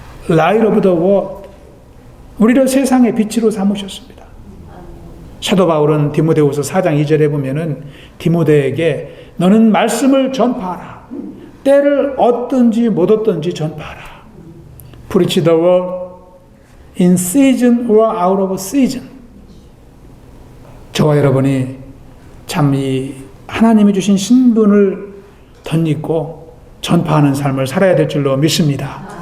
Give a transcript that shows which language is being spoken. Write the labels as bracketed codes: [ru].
[en] Light of the world. [ko] 우리를 세상의 빛으로 삼으셨습니다. 사도 바울은 디모데후서 4장 2절에 보면은 디모데에게 너는 말씀을 전파하라. 때를 얻든지 못 얻든지 전파하라. [en] Preach the word in season or out of season. [ko] 저와 여러분이 참 이 하나님이 주신 신분을 덧입고 전파하는 삶을 살아야 될 줄로 믿습니다.